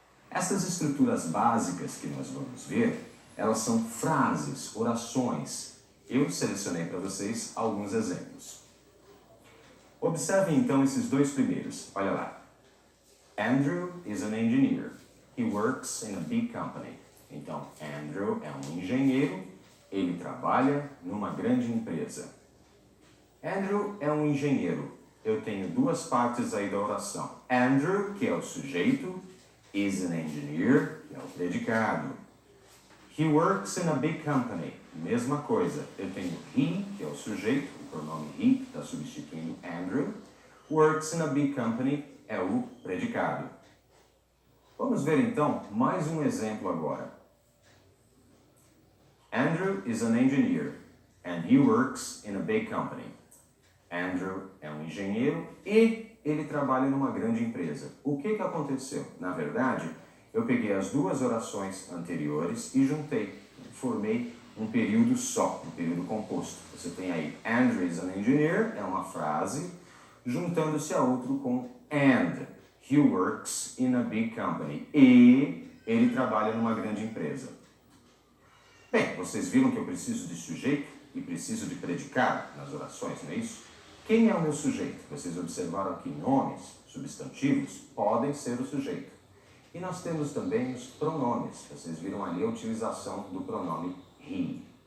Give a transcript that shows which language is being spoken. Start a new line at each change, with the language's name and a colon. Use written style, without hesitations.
Portuguese: Essas estruturas básicas que nós vamos ver, elas são frases, orações. Eu selecionei para vocês alguns exemplos. Observem então esses dois primeiros.
English: Olha lá. Andrew is an engineer. He works in a big company.
Portuguese: Então, Andrew é um engenheiro, ele trabalha numa grande empresa. Andrew é um engenheiro. Eu tenho duas partes aí da oração. Andrew, que é o sujeito, is an engineer, que é o predicado.
English: He works in a big company.
Portuguese: Mesma coisa. Eu tenho he, que é o sujeito, o pronome he, que está substituindo Andrew. Works in a big company é o predicado. Vamos ver então mais um exemplo agora.
English: Andrew is an engineer and he works in a big company.
Portuguese: Andrew é um engenheiro e ele trabalha numa grande empresa. O que aconteceu? Na verdade, eu peguei as duas orações anteriores e juntei, formei um período só, um período composto. Você tem aí Andrew is an engineer, é uma frase, juntando-se a outro com and.
English: He works in a big company.
Portuguese: E ele trabalha numa grande empresa. Bem, vocês viram que eu preciso de sujeito e preciso de predicado nas orações, não é isso? Quem é o meu sujeito? Vocês observaram que nomes, substantivos, podem ser o sujeito. E nós temos também os pronomes. Vocês viram ali a utilização do pronome he.